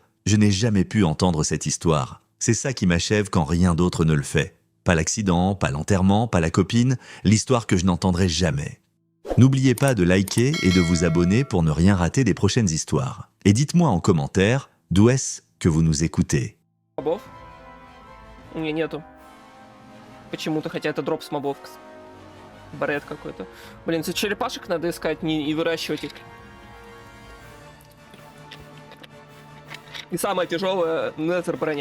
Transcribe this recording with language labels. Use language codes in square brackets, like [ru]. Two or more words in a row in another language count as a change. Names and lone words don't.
[fr] Je n'ai jamais pu entendre cette histoire. C'est ça qui m'achève quand rien d'autre ne le fait. Pas l'accident, pas l'enterrement, pas la copine, l'histoire que je n'entendrai jamais. » N'oubliez pas de liker et de vous abonner pour ne rien rater des prochaines histoires. Et dites-moi en commentaire d'où est-ce que vous nous écoutez. [ru] Мобов? У меня нету. Почему-то, хотя это дроп с мобов. Барет какой-то. Блин, за черепашек надо искать и выращивать их. И самое тяжелое незер броня.